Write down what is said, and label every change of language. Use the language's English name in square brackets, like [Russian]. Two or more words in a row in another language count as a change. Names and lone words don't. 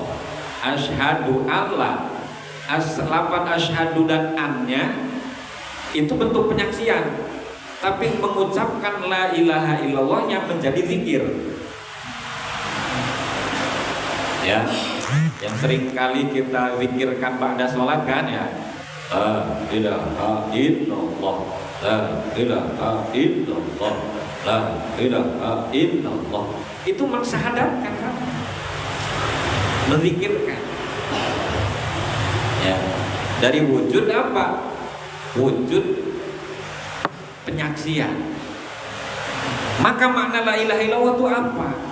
[Arabic] أشهد أن لا, [Indonesian] lafaz asyhadu dan annya itu bentuk penyaksian, tapi mengucapkan [Arabic] لا إله إلا الله [Indonesian] yang menjadi zikir. Ya, yang sering kali kita zikirkan pada sholat kan ya, [Arabic] لا إله إلا الله، لا إله إلا الله، لا إله إلا الله. [Indonesian] Itu mensyahadatkan kan, menzikirkan. Ya, dari wujud apa? Wujud penyaksian. Maka makna [Arabic] لا إله إلا الله [Indonesian] itu apa?